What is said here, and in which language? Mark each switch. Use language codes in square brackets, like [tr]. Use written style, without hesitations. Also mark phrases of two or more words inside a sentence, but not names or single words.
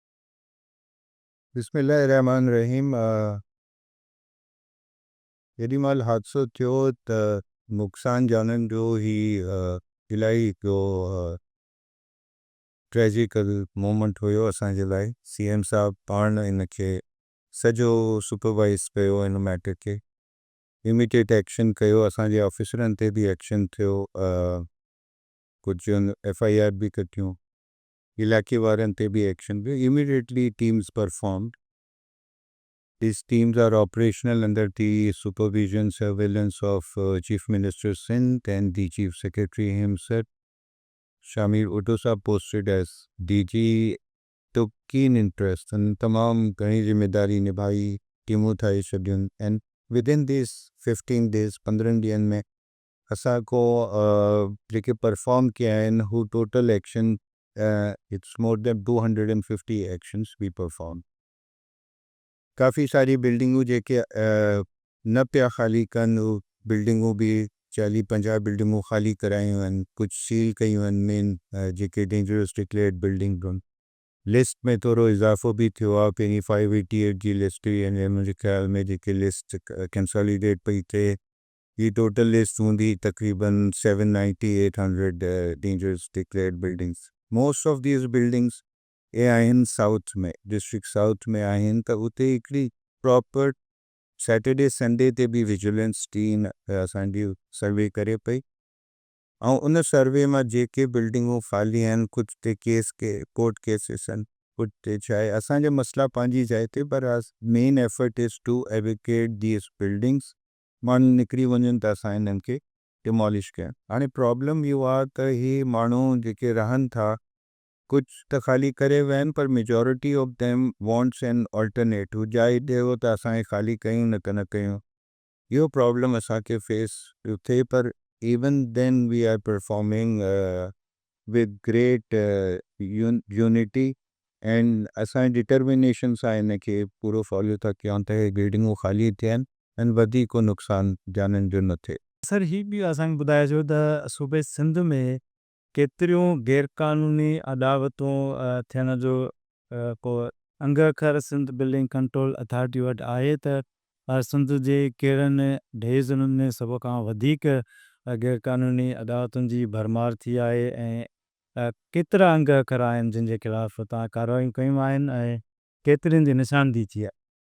[sd] बिस्मिल्लाहिर्रहमानिर्रहीम। जेॾी महिल हादसो थियो त नुक़सान जाननि जो ही इलाही हिकिड़ो [en] tragical moment [sd] हुयो असांजे लाइ। CM साहब पाण इनखे सॼो सुपरवाइज़ कयो हिन मैटर खे, [en] immediate action [sd] कयो, असांजे ऑफिसरनि ते बि एक्शन थियो, कुझु FIR बि कटियूं, इलाइक़े वारनि ते बि एक्शन थियो, [en] immediately teams performed. These teams are operational under the supervision, surveillance of Chief Minister Sindh and the Chief Secretary himself. Shamir Utto Saab posted as DG took keen interest and [sd] तमाम घणी जिम्मेदारी निभाई, टीमूं ठाहे छॾियुनि [en] and within these 15 days [sd] 15 ॾींहंनि में असां को जेके परफॉर्म कया आहिनि हू [en] total action it's more than 250 actions we performed. [sd] काफ़ी सारी बिल्डिंगूं जेके न पिया ख़ाली कनि, उहे बिल्डिंगूं बि 40-50 बिल्डिंगूं ख़ाली करायूं आहिनि, कुझु सील कयूं आहिनि मेन जेके [en] dangerous declared building [sd] आहिनि। लिस्ट में थोरो इज़ाफ़ो बि थियो आहे, पहिरीं 588 जी लिस्ट हुई ऐं मुंहिंजे ख़्याल में जेके लिस्ट कंसोलिडेट पई थिए ही टोटल लिस्ट हूंदी तक़रीबन 790-800 [en] dangerous declared buildings. most of these buildings [sd] ये आहिनि साउथ में, डिस्ट्रिक्ट साउथ में आहिनि, त उते हिकिड़ी [en] proper Saturday Sunday [sd] ते बि [en] vigilance team [sd] असांजी सर्वे करे पई ऐं उन सर्वे मां जेके बिल्डिंगूं ख़ाली आहिनि, कुझु ते केस के [en] court cases [sd] आहिनि, कुझु ते छा आहे, असांजा मसइला पंहिंजी जाइ ते, [en] पर main effort is to evacuate these buildings। [sd] माण्हू निकिरी वञनि त असां हिननि खे डिमॉलिश कयूं। हाणे प्रॉब्लम इहो आहे त ही माण्हू जेके रहनि था कुछ त ख़ाली करे विया आहिनि, पर [en] majority of them wants an alternative, [sd] जाइ ॾियो त असांखे ख़ाली कयूं न त न कयूं। इहो प्रॉब्लम असांखे फेस थिए, पर [en] even then we are performing with great unity and [sd] असांजे डिटर्मिनेशन सां हिनखे पूरो फॉलो था कयूं त बिल्डिंगूं ख़ाली थियनि ऐं वधीक को नुक़सान जाननि जो न थिए। सर, ही बि असांखे ॿुधाइजो त सूबे सिंध में केतिरियूं गैरक़ानूनी अदावतूं थियण जो को अंग अखर सिंध बिल्डिंग कंट्रोल अथॉरिटी वटि आहे त सिंध जे कहिड़नि ढेज़ुनि में सभ खां वधीक गैरक़ानूनी अदावतुनि जी भरमार थी आहे ऐं केतिरा अंग अखर आहिनि जिन जे ख़िलाफ़ तव्हां कार्रवाई कयूं आहिनि ऐं केतिरनि जी निशानदी थी आहे।